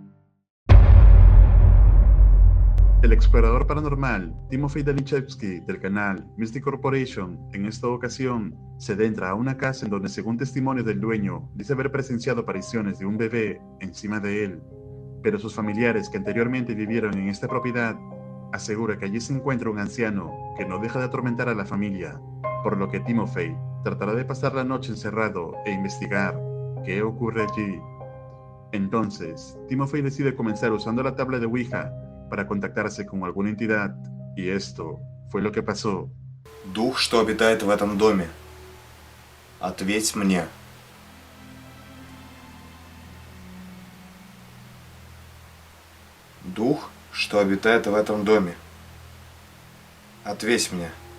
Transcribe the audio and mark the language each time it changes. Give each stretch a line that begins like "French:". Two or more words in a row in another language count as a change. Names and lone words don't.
Spanish: El explorador paranormal Timofey Danichevsky del canal Mystic Corporation en esta ocasión se adentra a una casa en donde, según testimonio del dueño, dice haber presenciado apariciones de un bebé encima de él, pero sus familiares que anteriormente vivieron en esta propiedad asegura que allí se encuentra un anciano que no deja de atormentar a la familia, por lo que Timofey tratará de pasar la noche encerrado e investigar qué ocurre allí. Entonces, Timofey decide comenzar usando la tabla de Ouija para contactarse con alguna entidad, y esto fue lo que pasó.
Russian: Дух, что обитает в этом доме, ответь мне. Дух, что обитает в этом доме, ответь мне.